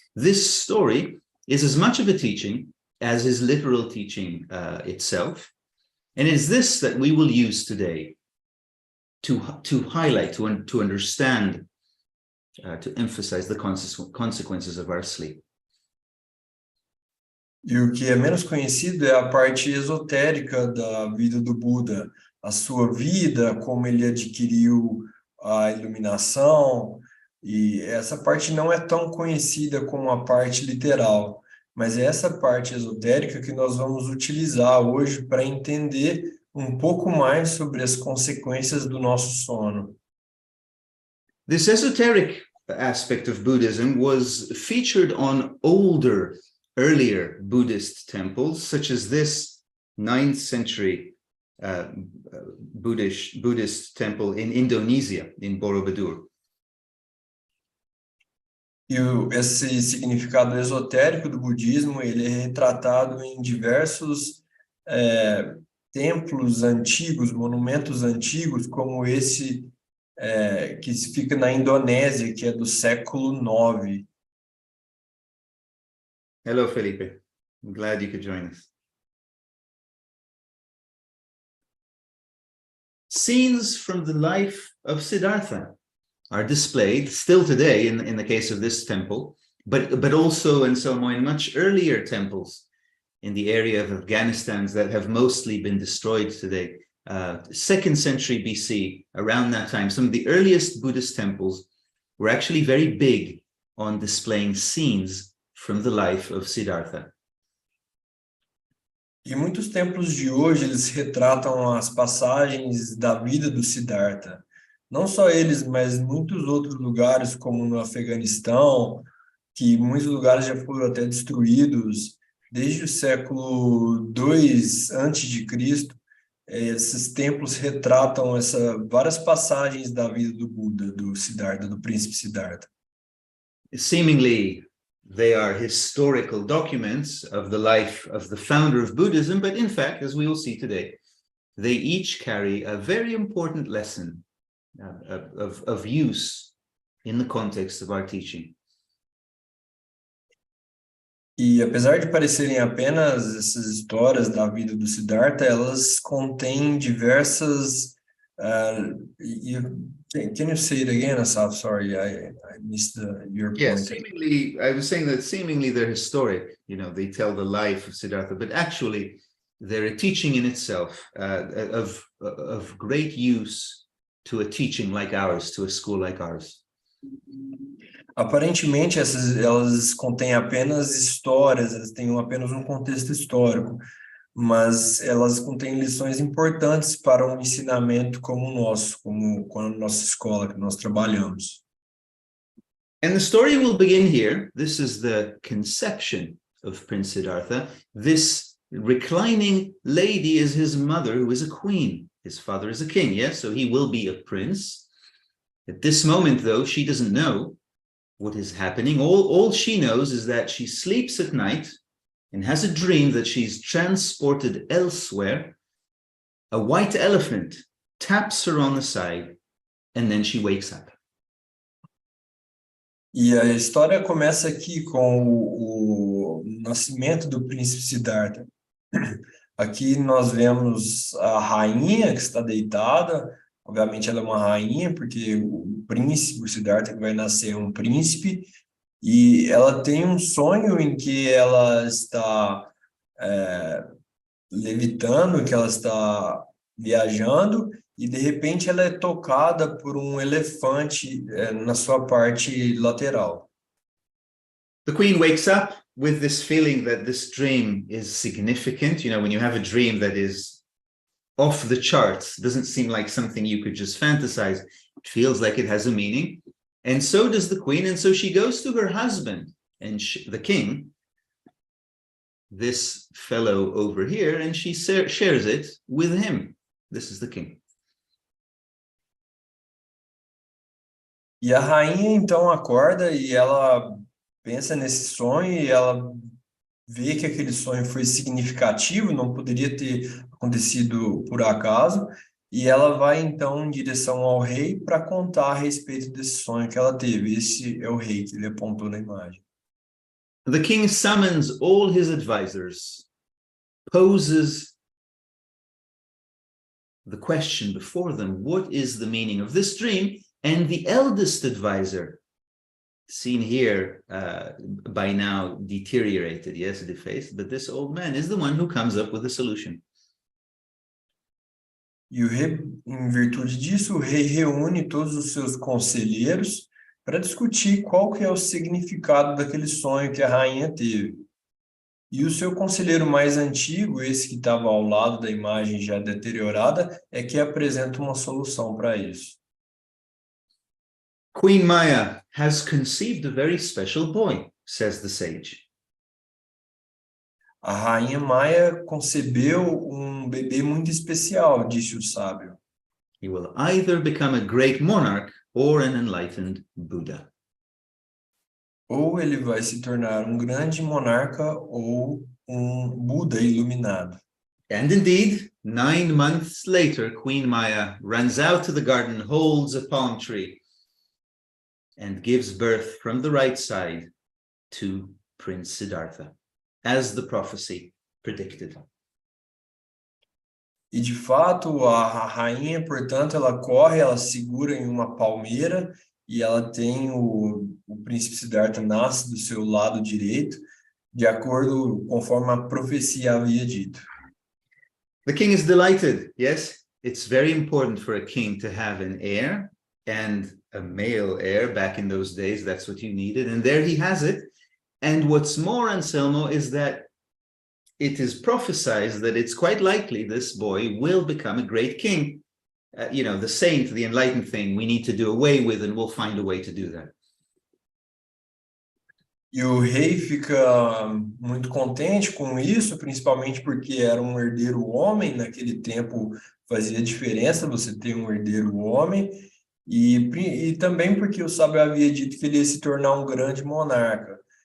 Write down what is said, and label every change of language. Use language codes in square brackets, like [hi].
[en] This story is as much of a teaching as his literal teaching itself. And it's this that we will use today to highlight, to understand, to emphasize the consequences of our sleep. [pt] E o que é menos conhecido é a parte esotérica da vida do Buda, a sua vida, como ele adquiriu a iluminação, e essa parte não é tão conhecida como a parte literal, mas é essa parte esotérica que nós vamos utilizar hoje para entender um pouco mais sobre as consequências do nosso sono. [en] This esoteric aspect of Buddhism was featured on earlier Buddhist temples, such as this 9th century Buddhist temple in Indonesia, in Borobudur. [pt] E esse significado esotérico do budismo, ele é retratado em diversos templos antigos, monumentos antigos, como esse que fica na Indonésia, que é do século IX. [en] Hello, Felipe. I'm glad you could join us. Scenes from the life of Siddhartha are displayed still today in the case of this temple, but also in much earlier temples in the area of Afghanistan that have mostly been destroyed today. 2nd century BC, around that time, some of the earliest Buddhist temples were actually very big on displaying scenes from the life of Siddhartha. [pt] E muitos templos de hoje, eles retratam as passagens da vida do Siddhartha. Não só eles, mas muitos outros lugares, como no Afeganistão, que muitos lugares já foram até destruídos desde o século II a.C., esses templos retratam várias passagens da vida do Buda, do Siddhartha, do príncipe Siddhartha. [en] Seemingly, they are historical documents of the life of the founder of Buddhism, but in fact, as we will see today, they each carry a very important lesson of use in the context of our teaching. [pt] E apesar de parecerem apenas essas histórias da vida do Siddhartha, elas contêm diversas. [en] Can you say it again, Asaf? Sorry, I missed your point. Yes, seemingly, I was saying that seemingly they're historic. You know, they tell the life of Siddhartha, but actually, they're a teaching in itself of great use to a teaching like ours, to a school like ours. [pt] Aparentemente, elas contêm apenas histórias, elas têm apenas um contexto histórico, mas elas contêm lições importantes para um ensinamento como o nosso, como a nossa escola que nós trabalhamos. [en] And the story will begin here. This is the conception of Prince Siddhartha. This reclining lady is his mother, who is a queen. His father is a king, yes? So he will be a prince. At this moment, though, she doesn't know what is happening. All she knows is that she sleeps at night and has a dream that she's transported elsewhere. A white elephant taps her on the side, and then she wakes up. [pt] E a história começa aqui com o nascimento do príncipe Siddhartha. Aqui nós vemos a rainha que está deitada. Obviamente ela é uma rainha, porque o príncipe, o Siddhartha, que vai nascer é um príncipe. E ela tem um sonho em que ela está levitando, que ela está viajando, e de repente ela é tocada por um elefante na sua parte lateral. [en] The queen wakes up with this feeling that this dream is significant. You know, when you have a dream that is off the charts, doesn't seem like something you could just fantasize. It feels like it has a meaning. And so does the queen. And so she goes to her husband and the king, this fellow over here, and she shares it with him. This is the king. [pt] E a rainha então acorda e ela pensa nesse sonho e ela vê que aquele sonho foi significativo, não poderia ter acontecido por acaso, e ela vai então em direção ao rei para contar a respeito desse sonho que ela teve. Esse é o rei que ele apontou na imagem. [en] The king summons all his advisors, poses the question before them, what is the meaning of this dream? And the eldest advisor, seen here by now deteriorated, yes, defaced, but this old man is the one who comes up with a solution. [pt] E o rei, em virtude disso, o rei reúne todos os seus conselheiros para discutir qual que é o significado daquele sonho que a rainha teve. E o seu conselheiro mais antigo, esse que estava ao lado da imagem já deteriorada, é que apresenta uma solução para isso. [en] Queen Maya has conceived a very special boy, says the sage. [pt] A rainha Maia concebeu um bebê muito especial, disse o sábio. [en] He will either become a great monarch or an enlightened Buddha. [pt] Ou ele vai se tornar um grande monarca ou um Buda iluminado. [en] And indeed, 9 months later, Queen Maya runs out to the garden, holds a palm tree, and gives birth from the right side to Prince Siddhartha, as the prophecy predicted. [pt] E de fato, a rainha, portanto, ela corre, ela segura em uma palmeira e ela tem o príncipe Siddhartha nasce do seu lado direito, de acordo conforme a profecia havia dito. [en] The king is delighted. Yes, it's very important for a king to have an heir, and a male heir. Back in those days, that's what you needed. And there he has it. And what's more, Anselmo, is that it is prophesied that it's quite likely this boy will become a great king. You know, the saint, the enlightened thing, we need to do away with, and we'll find a way to do that. [pt] E o rei fica muito contente com isso, principalmente porque era um herdeiro homem, naquele tempo fazia diferença você ter um herdeiro homem, e também porque o sábio havia dito que ele ia se tornar um grande monarca.